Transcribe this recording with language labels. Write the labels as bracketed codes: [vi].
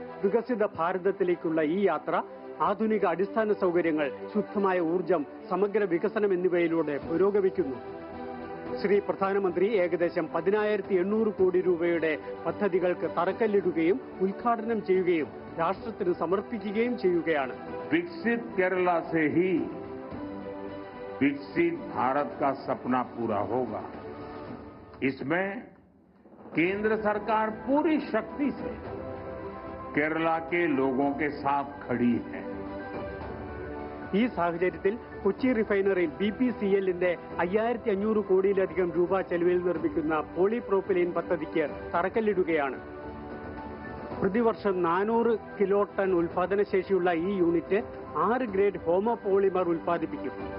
[ml] വികസിത ഭാരതത്തിലേക്കുള്ള ഈ യാത്ര ആധുനിക അടിസ്ഥാന സൗകര്യങ്ങൾ, ശുദ്ധമായ ഊർജം, സമഗ്ര വികസനം എന്നിവയിലൂടെ പുരോഗമിക്കുന്നു. ശ്രീ പ്രധാനമന്ത്രി ഏകദേശം 10,800 കോടി രൂപയുടെ പദ്ധതികൾക്ക് തറക്കല്ലിടുകയും ഉദ്ഘാടനം ചെയ്യുകയും രാഷ്ട്രത്തിന് സമർപ്പിക്കുകയും ചെയ്യുകയാണ്. [hi] विकसित केरला से ही विकसित भारत का सपना पूरा होगा. इसमें केंद्र सरकार पूरी शक्ति से केरला के लोगों के साथ खड़ी है. [ml] ഈ സാഹചര്യത്തിൽ കൊച്ചി റിഫൈനറിയിൽ BPCLന്റെ 5,500 കോടിയിലധികം രൂപ ചെലവിൽ നിർമ്മിക്കുന്ന പോളിപ്രോപ്പിലീൻ പദ്ധതിക്ക് തറക്കല്ലിടുകയാണ്. പ്രതിവർഷം 400 കിലോ ടൺ ഉൽപാദനശേഷിയുള്ള ഈ യൂണിറ്റ് 6 ഗ്രേഡ് ഹോമോ പോളിമർ ഉൽപ്പാദിപ്പിക്കും.